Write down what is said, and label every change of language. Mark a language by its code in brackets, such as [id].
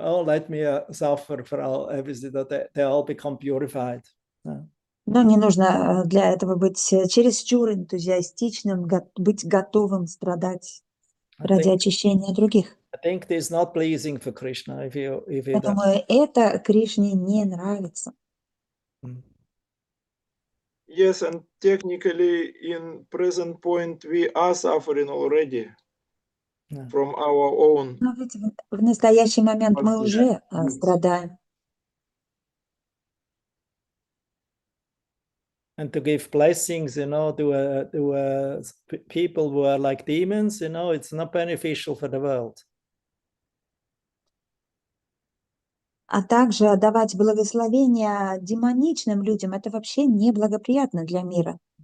[en] Oh, let me suffer for everything that they all become purified. [ru] Но не нужно для этого быть чересчур энтузиастичным, быть готовым страдать ради очищения других. [en] I think this is not pleasing for Krishna if you [ru] Я думаю, это Кришне не нравится. [en] Yes, and technically in present point we are suffering already from our own. [ru] Но ведь в настоящий момент мы уже страдаем. [en] And to give blessings, you know, to people who are like demons, you know, it's not beneficial for the world. [ru] А также давать благословения демоничным людям, это вообще неблагоприятно для мира.